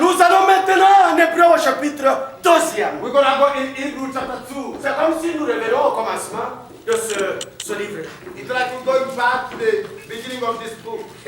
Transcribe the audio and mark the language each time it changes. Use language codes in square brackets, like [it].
[fr] Nous allons maintenant en Hébreu au chapitre 2. [en] We're going to go in Hebrews chapter 2. [fr] C'est comme si nous revenons au commencement de ce livre. [en] It's like we're going back to the beginning of this book.